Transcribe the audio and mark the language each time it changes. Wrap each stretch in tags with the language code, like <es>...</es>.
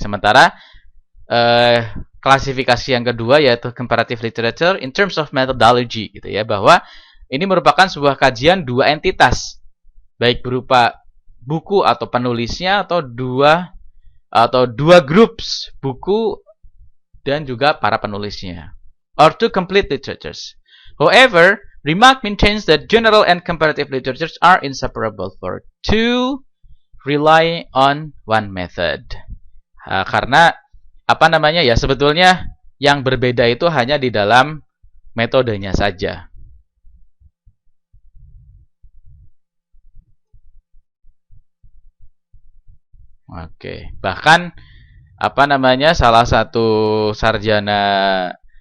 <id>Sementara klasifikasi yang kedua yaitu</id> <en>comparative literature in terms of methodology</en> <id>gitu ya, bahwa ini merupakan sebuah kajian dua entitas, baik berupa buku atau penulisnya atau dua groups buku dan juga para penulisnya,</id> <en>or two complete literatures. However, Remarque maintains that general and comparative literatures are inseparable for two rely on one method.</en> <id>Karena apa namanya ya, sebetulnya yang berbeda itu hanya di dalam metodenya saja. Oke, bahkan apa namanya salah satu sarjana</id>